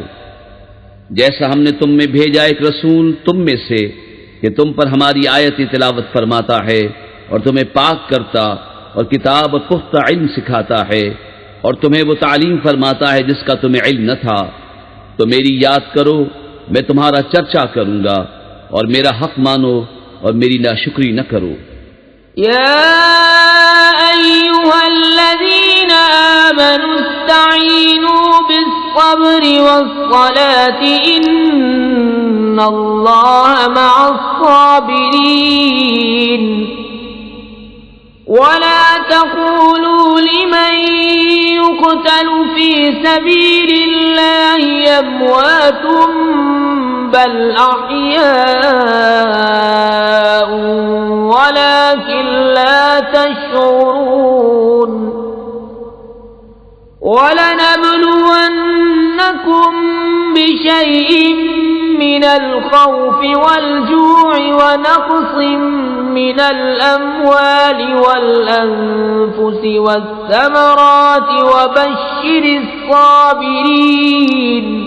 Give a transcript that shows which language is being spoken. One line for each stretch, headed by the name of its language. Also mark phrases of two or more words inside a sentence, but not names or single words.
Urdu: جیسا ہم نے تم میں بھیجا ایک رسول تم میں سے کہ تم پر ہماری آیت تلاوت فرماتا ہے اور تمہیں پاک کرتا اور کتاب اور پختہ علم سکھاتا ہے اور تمہیں وہ تعلیم فرماتا ہے جس کا تمہیں علم نہ تھا، تو میری یاد کرو، میں تمہارا چرچا کروں گا، اور میرا حق مانو اور میری ناشکری نہ کرو.
Arabic: يا أيها الذين آمنوا استعينوا بالصبر والصلاة إن الله مع الصابرين. ولا تقولوا لمن يقتل في سبيل الله أموات بل أحياء ولكن لا تشعرون. ولنبلونكم بشيء من الخوف والجوع ونقص من الأموال والأنفس والثمرات وبشر الصابرين